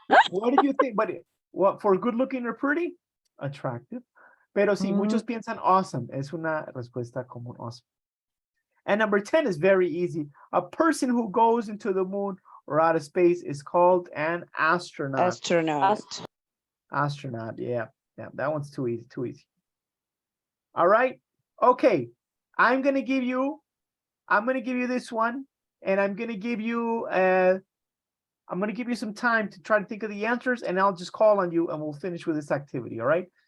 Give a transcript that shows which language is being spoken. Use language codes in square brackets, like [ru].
[en] What do you think? But what for good looking or pretty? [es] Attractive. Pero sí, muchos piensan awesome. Es una respuesta como awesome. [en] And number 10 is very easy. A person who goes into the moon or outer space is called an astronaut. Astronaut, yeah. Yeah, that one's too easy, too easy. All right. Okay. I'm gonna give you this one, and I'm gonna give you some time to try to think of the answers, and I'll just call on you and we'll finish with this activity. All right.